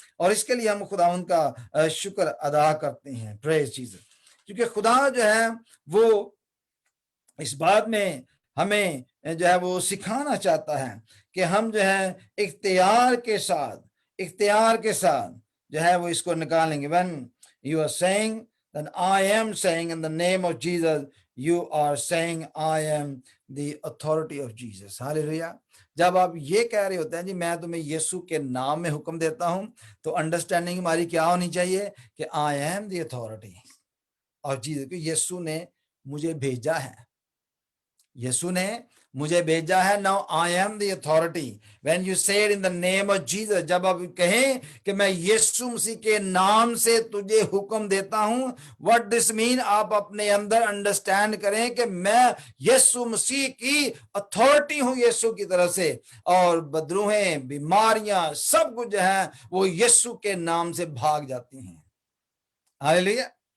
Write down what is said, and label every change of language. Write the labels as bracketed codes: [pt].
[hi] और इसके लिए हम खुदावंद का शुक्र अदा करते हैं। [en] Praise Jesus. [hi] क्योंकि खुदा जो है वो इस बात में हमें जो है वो सिखाना चाहता है कि हम जो है इख्तियार के साथ जो है वो इसको निकालेंगे। [en] When you are saying, then I am saying in the name of Jesus, you are saying I am the authority of Jesus. [hi] Hallelujah. जब आप ये कह रहे होते हैं जी मैं तुम्हें यीशु के नाम में हुक्म देता हूं, तो अंडरस्टैंडिंग हमारी क्या होनी चाहिए कि [en] I am the authority of Jesus, [hi] कि यीशु ने मुझे भेजा है, यीशु ने मुझे भेजा है। [en] Now I am the authority. When you said in the name of Jesus, [hi] जब आप कहें कि मैं यीशु मसीह के नाम से तुझे हुक्म देता हूं, [en] what this mean, [hi] आप अपने अंदर अंडरस्टैंड करें कि मैं यीशु मसीह की अथॉरिटी हूं यीशु की तरफ से, और बदरूहें, बीमारियां, सब कुछ है वो यीशु के नाम से भाग जाती हैं। हालेलुया।